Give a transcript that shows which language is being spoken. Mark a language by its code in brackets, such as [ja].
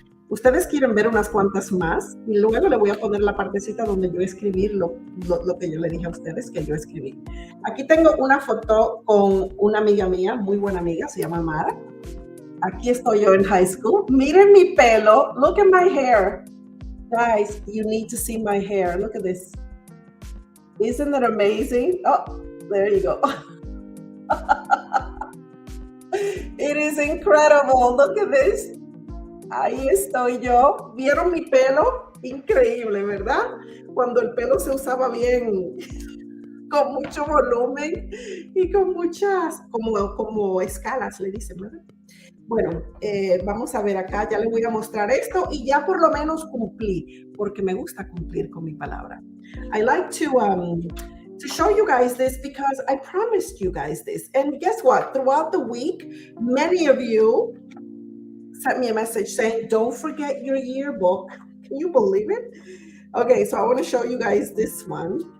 [es] Ustedes quieren ver unas cuantas más y luego le voy a poner la partecita donde yo escribí lo que yo le dije a ustedes que yo escribí. Aquí tengo una foto con una amiga mía, muy buena amiga, se llama Mara. Aquí estoy yo en high school. Miren mi pelo. [en] Look at my hair. Guys, you need to see my hair. Look at this. Isn't that amazing? Oh, there you go. It is incredible. Look at this. [es] Ahí estoy yo. ¿Vieron mi pelo? Increíble, ¿verdad? Cuando el pelo se usaba bien, con mucho volumen y con muchas, como escalas, le dicen, ¿verdad? Bueno, vamos a ver acá, ya les voy a mostrar esto y ya por lo menos cumplí, porque me gusta cumplir con mi palabra. [en] I like to show you guys this because I promised you guys this. And guess what? Throughout the week, many of you sent me a message saying, don't forget your yearbook. Can you believe it? Okay, so I want to show you guys this one.